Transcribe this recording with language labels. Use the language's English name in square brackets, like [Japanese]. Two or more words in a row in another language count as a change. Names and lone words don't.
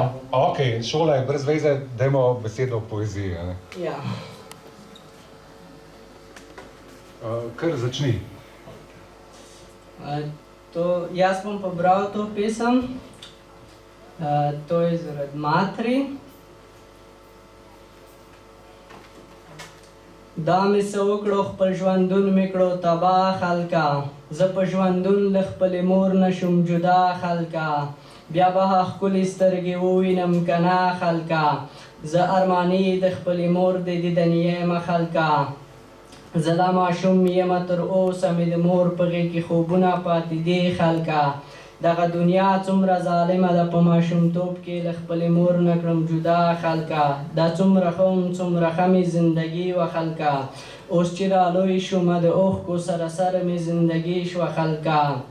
[Slovenian] Ok, šola je brez veze, dajmo besedo v poeziji, ne? Ja. Kar začni. Jaz bom pobral to pesem. To je zaradi materi. [Pashto] دامي سوکړو خپل ژوندون مې کړو تباه خلکا زه په ژوندون له خپلې مور نشم جدا خلکا بیا به ښکلې سترګې ووینم که نه خلکا زه ارماني د خپلې مور د دیدن یمه خلکا زه لا ماشوم یمه تر اوسه مې د مور په غېږ کې خوبونه پاتې دي خلکا دغه دنیا څومره ظالمه ده په ماشومتوب کې له خپلې مور نه کړم جدا خلکا دا څومره ښه مې زندګي وه خلکا اوس چې رالوی شومه د اوښکو سره سره مې زندګي شوه خلکا